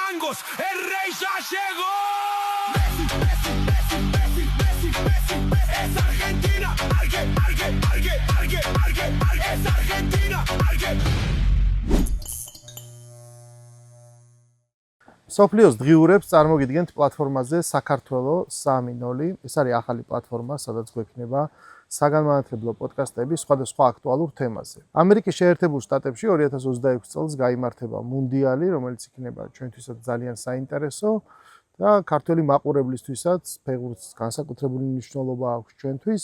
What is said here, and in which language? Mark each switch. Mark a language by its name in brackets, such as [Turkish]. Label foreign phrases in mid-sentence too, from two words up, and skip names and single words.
[Spanish] Marcos, el rey ya llegó. Es Argentina, es Argentina, [Georgian] სოფლიოს დღიურებს წარმოგიდგენთ პლატფორმაზე საქართველო 3.0. ეს არის ახალი პლატფორმა, სადაც გვექნება საგანმანათლებლო პოდკასტები სხვადასხვა აქტუალურ თემაზე. ამერიკის შეერთებულ შტატებში 2026 წელს გაიმართება მუნდიალი, რომელიც იქნება ჩვენთვისაც ძალიან საინტერესო და ქართველი მაყურებლისთვისაც ფეხბურთს განსაკუთრებული მნიშვნელობა აქვს ჩვენთვის.